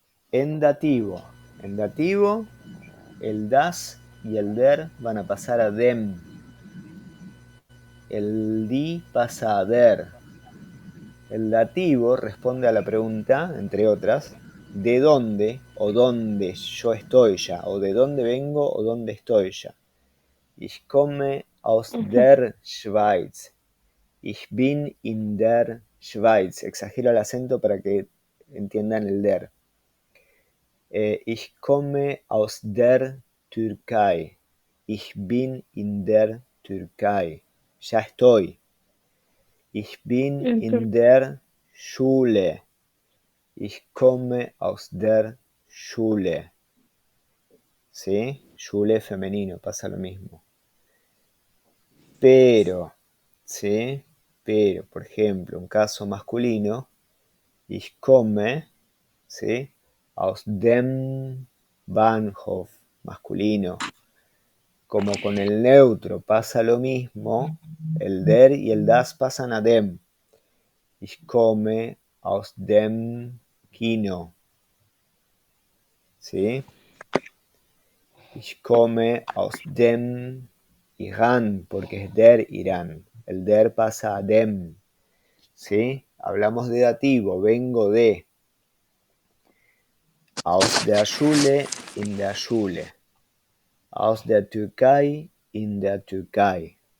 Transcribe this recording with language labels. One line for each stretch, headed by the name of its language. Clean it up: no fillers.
Spanish: En dativo, el das y el der van a pasar a dem. El di pasa a der. El dativo responde a la pregunta, entre otras, ¿de dónde o dónde yo estoy ya? O ¿de dónde vengo o dónde estoy ya?
German: Ich komme aus der Schweiz. Ich bin in der Schweiz.
Spanish: Exagero el acento para que entiendan el der.
German: Ich komme aus der Türkei. Ich bin in der Türkei.
Spanish: Ya estoy.
German: Ich bin in der Schule. Ich komme aus der Schule.
Spanish: ¿Sí? Schule femenino, pasa lo mismo. Pero, ¿sí? Pero, por ejemplo, un caso masculino,
German: ich komme,
Spanish: ¿sí?
German: Aus dem Bahnhof,
Spanish: masculino. Como con el neutro pasa lo mismo, el der y el das pasan a dem.
German: Ich komme aus dem Kino. ¿Sí? Ich komme aus dem Irán,
Spanish: porque es
German: der Irán.
Spanish: El der pasa a dem. ¿Sí? Hablamos de dativo, vengo de.
German: Aus der Schule, in der Schule. Aus der Türkei, in der Türkei.